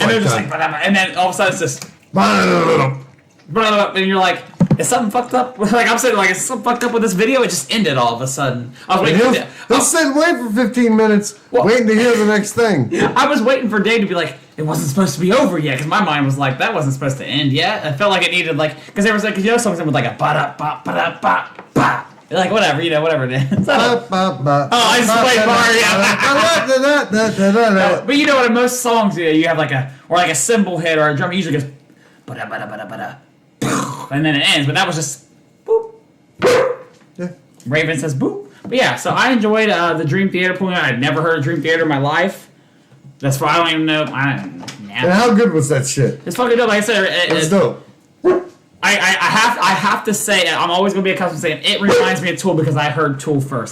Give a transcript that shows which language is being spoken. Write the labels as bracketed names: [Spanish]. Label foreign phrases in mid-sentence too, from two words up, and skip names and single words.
[English] and then all of a sudden it's just, and you're like, is something fucked up? Like I'm saying, like is something fucked up with this video? It just ended all of a sudden. I was waiting. He'll sit wait for 15 minutes, waiting to hear the next thing. I was waiting for Dave to be like, it wasn't supposed to be over yet, because my mind was like, that wasn't supposed to end yet. I felt like it needed because there was songs with like a ba ba ba ba ba. Like whatever, whatever it is. I just played Mario. But you know what? In most songs, you have like a cymbal hit or a drum. It usually goes ba da ba da ba da ba da. And then it ends, but that was just boop. Yeah. Raven says boop. But yeah, so I enjoyed the Dream Theater pulling out. I'd never heard of Dream Theater in my life. That's why I don't even know. And how good was that shit? It's fucking dope. Like I said, it's dope. I have to say, I'm always gonna be accustomed to saying it reminds me of Tool because I heard Tool first.